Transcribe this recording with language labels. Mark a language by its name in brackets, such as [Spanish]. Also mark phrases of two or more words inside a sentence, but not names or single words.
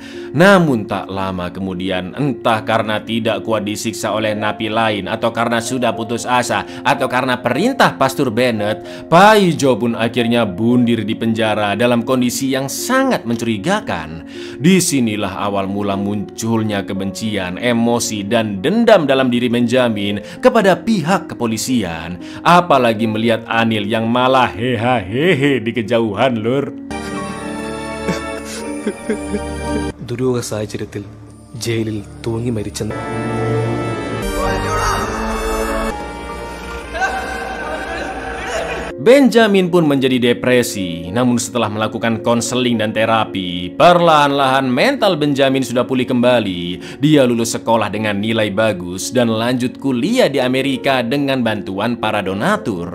[Indonesian] Namun tak lama kemudian, entah karena tidak kuat disiksa oleh napi lain, atau karena sudah putus asa, atau karena perintah Pastor Bennett, Pak Ijo pun akhirnya bundir di penjara dalam kondisi yang sangat mencurigakan. Disinilah awal mula munculnya kebencian, emosi, dan dendam dalam diri Benjamin kepada pihak kepolisian. Apalagi melihat Anil yang malah hehehe di kejauhan, lur. [Malayalam] ദുരൂഹ സാഹചര്യത്തിൽ ജയിലിൽ തൂങ്ങി മരിച്ചെന്ന് [Indonesian] Benjamin pun menjadi depresi. Namun setelah melakukan konseling dan terapi, perlahan-lahan mental Benjamin sudah pulih kembali. Dia lulus sekolah dengan nilai bagus dan lanjut kuliah di Amerika dengan bantuan para donatur.